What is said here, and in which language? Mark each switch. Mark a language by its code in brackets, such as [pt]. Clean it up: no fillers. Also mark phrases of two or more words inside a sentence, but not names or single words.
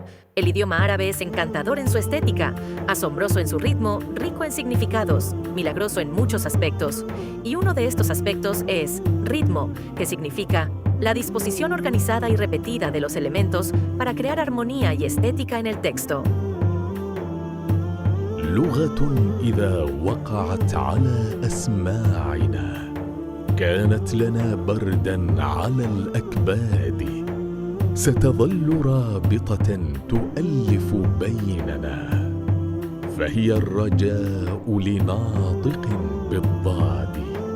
[es] El idioma árabe es encantador en su estética, asombroso en su ritmo, rico en significados, milagroso en muchos aspectos. Y uno de estos aspectos es ritmo, que significa la disposición organizada y repetida de los elementos para crear armonía y estética en el texto. [ar] لغة إذا وقعت على أسماعنا كانت لنا بردا على الأكباد ستظل رابطة تؤلف بيننا فهي الرجاء لناطق بالضاد